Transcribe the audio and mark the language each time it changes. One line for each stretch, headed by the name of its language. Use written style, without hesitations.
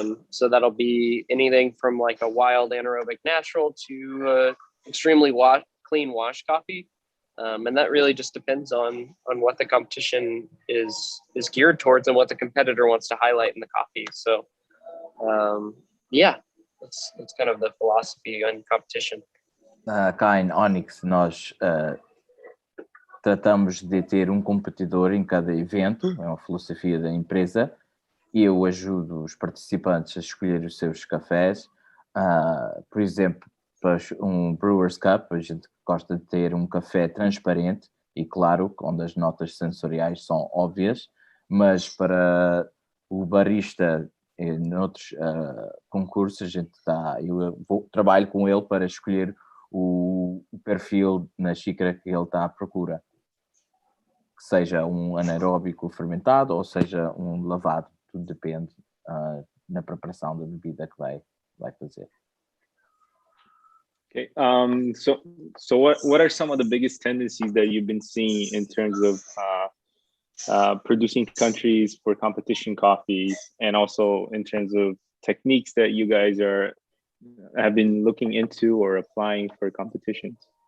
English: So that'll be anything from like a wild anaerobic natural to extremely clean wash coffee. And that really just depends on what the competition is geared towards and what the competitor wants to highlight in the coffee. So yeah, that's kind of the philosophy on competition.
Portuguese: Cá em Onyx nós tratamos de ter competidor em cada evento, é uma filosofia da empresa, e eu ajudo os participantes a escolher os seus cafés. Por exemplo, para Brewers Cup, a gente gosta de ter café transparente e claro, onde as notas sensoriais são óbvias, mas para o barista em outros concursos, eu trabalho com ele para escolher o perfil na xícara que ele está à procura, que seja anaeróbico fermentado ou seja lavado, tudo depende na preparação da bebida que vai fazer.
English: Okay. So what are some of the biggest tendencies that you've been seeing in terms of producing countries for competition coffees, and also in terms of techniques that you guys have been looking into or applying for competitions?